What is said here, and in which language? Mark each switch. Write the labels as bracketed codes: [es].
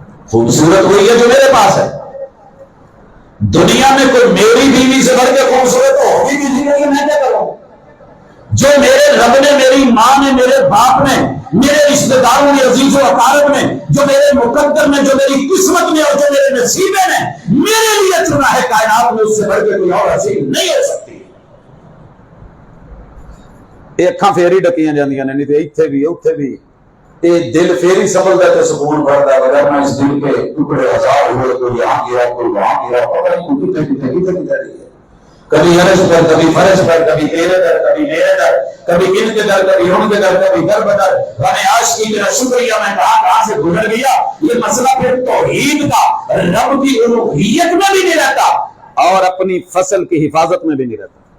[ur] خوبصورت وہی ہے جو میرے پاس ہے. دنیا میں کوئی میری بیوی سے بڑھ کے خوبصورت تو ہوگی بھی نہیں, میں کیا کروں؟ جو میرے رب نے, میری ماں نے, میرے باپ نے, میرے رشتے داروں نے, عزیز و اقارب نے, جو میرے مقدر میں, جو میری قسمت میں اور جو میرے نصیبے نے میرے لیے چنا ہے کائنات میں, اس سے بڑھ کے کوئی اور حسین نہیں ہو سکتی. [pa] یہ اکھاں پھیری ڈکیاں جاندیاں نے, نہیں تے ایتھے بھی اوتھے بھی. یہ دل پھیری سنبھلدا تے سکون بڑھدا ہے, [ur] ورنہ اس دل کے ٹکڑے ہزار ہوئے, کوئی یہاں گرا, کوئی وہاں گرا, پتہ نہیں کتنے جا رہی ہے. کبھی عرش پر, کبھی فرش پر, کبھی تیرے در, کبھی میرے در, کبھی ان کے در, کبھی ان کے در, کبھی در بدر. ہمیں آج کی میرا شکریہ, میں کہاں سے گزر گیا. یہ مسئلہ پھر توحید کا, رب کی الوہیت میں بھی نہیں رہتا اور اپنی فصل کی حفاظت میں بھی نہیں رہتا.